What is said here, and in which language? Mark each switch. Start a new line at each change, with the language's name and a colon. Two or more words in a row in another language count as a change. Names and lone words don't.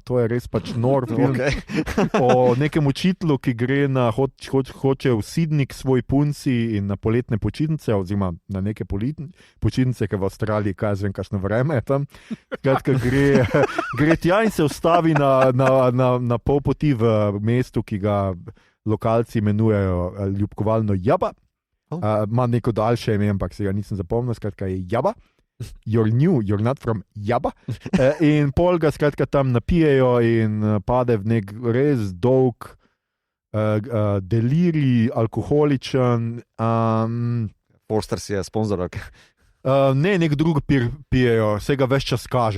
Slovenian: To je res pač nor film o nekem učitelju, ki gre hoče v Sydney k svoj punci in na poletne počitnice, oziroma na neke počitnice, ker v Avstraliji, kaj zvem, kakšno vreme je tam. Skratka, gre tja in se ustavi na pol poti v mestu, ki ga lokalci imenujejo ljubkovalno Jaba. Ima neko daljše ime, ampak se ga nisem zapomnil, skratka je Jaba.
English: You're new, you're not from Jaba.
Slovenian: In pol ga skratka tam napijejo in pade v nek res dolg delirij, alkoholičen. Forster si je sponzor. Ne, nek drug pijejo, vse ga ves čas kaže